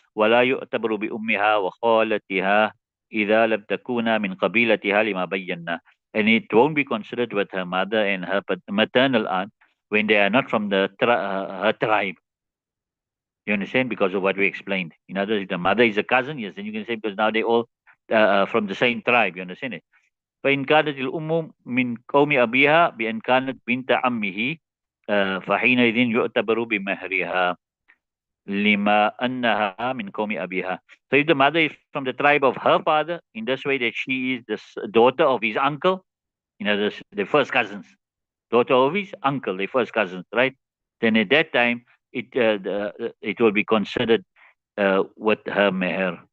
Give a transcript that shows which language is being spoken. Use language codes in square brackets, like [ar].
[ar] وَلَا يُعْتَبَرُ بِأُمِّهَا وَخَالَتِهَا إِذَا لَمْ تَكُونَا مِنْ قَبِيلَتِهَا لِمَا بَيَّنَّا. [en] And it won't be considered with her mother and her maternal aunt when they are not from her tribe. You understand? Because of what we explained. In other words, if the mother is a cousin, yes, then you can say because now they all from the same tribe. You understand it? [ar] فإن كانت الأم من قوم أبيها بأن كانت بنت عمه فحينئذ يعتبر بمهرها لما أنها من قوم أبيها. [en] So if the mother is from the tribe of her father, in this way that she is the daughter of his uncle, you know, the first cousins, daughter of his uncle, the first cousins, right? Then at that time, it will be considered with her meher.